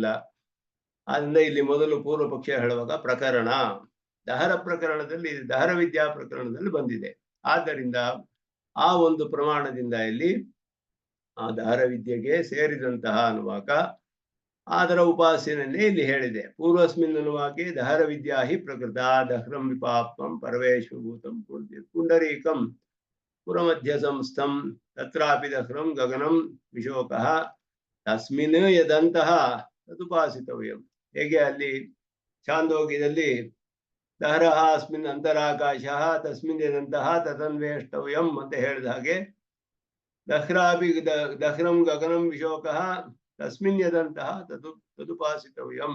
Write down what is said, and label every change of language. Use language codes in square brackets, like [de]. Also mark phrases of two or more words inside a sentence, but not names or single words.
[kn] ಆದ್ರಿಂದ ಇಲ್ಲಿ ಮೊದಲು ಪೂರ್ವ ಪಕ್ಷ ಹೇಳುವಾಗ ಪ್ರಕರಣ ದಹರ ಪ್ರಕರಣದಲ್ಲಿ, ದಹರ ವಿದ್ಯಾ ಪ್ರಕರಣದಲ್ಲಿ ಬಂದಿದೆ. ಆದ್ದರಿಂದ ಆ ಒಂದು ಪ್ರಮಾಣದಿಂದ ಇಲ್ಲಿ ಆ ದಹರ ವಿದ್ಯೆಗೆ ಸೇರಿದಂತಹ ಅನುವಾಕ ಅದರ ಉಪಾಸನೆಯನ್ನೇ ಇಲ್ಲಿ ಹೇಳಿದೆ. [sa] ಪೂರ್ವಸ್ಮಿನ್ ಅನುವಾಕೆ ದಹರ ವಿದ್ಯಾ ಹಿ ಪ್ರಕೃತ ದಹ್ರಂ ವಿಪಾಪ್ತಂ ಪರಮೇಶ್ವಭೂತಂ ಪುಂಡರೀಕಂ ಪುರಮಧ್ಯ ಸಂಸ್ಥಂ ತತ್ರಾಪಿ ದಹ್ರಂ ಗಗನಂ ವಿಶೋಕಃ ತಸ್ಮಿನ್ ಯದಂತಹ ತದುಪಾಸಿತವ್ಯಂ. [kn] ಹೇಗೆ ಅಲ್ಲಿ ಛಾಂದೋಗ್ಯದಲ್ಲಿ [sa] ದಹರಃ ಅಸ್ಮಿನ್ ಅಂತರಾಕಾಶ ತಸ್ಮಿನ್ ಯದಂತಹ ತದನ್ವೇಷ್ಟವ್ಯಂ [kn] ಅಂತ ಹೇಳಿದ ಹಾಗೆ [sa] ದಹ್ರಾಪಿ ದಹ್ರಂ ಗಗನಂ ವಿಶೋಕಃ ತಸ್ಮಿನ್ ಯದಂತಹ ತದುಪಾಸಿತವ್ಯಂ.